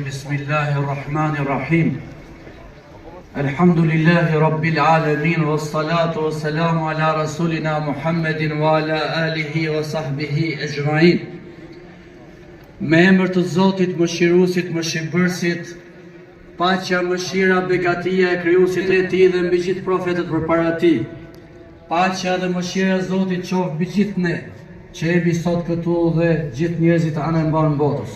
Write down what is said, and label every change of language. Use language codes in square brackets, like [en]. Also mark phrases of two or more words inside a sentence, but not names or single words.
[ar] بسم الله الرحمن الرحيم. الحمد لله رب العالمين والصلاة والسلام على رسولنا محمد وعلى آله وصحبه أجمعين. [sq] Me emër të Zotit, mëshiruesit, mëshirbërësit, paqja, mëshira, begatia e krijuesit e tij dhe mbi gjithë profetët përpara tij. Paqja dhe mëshira e Zotit qoftë mbi gjithë ne që jemi sot këtu dhe gjithë njerëzit anë mban botës.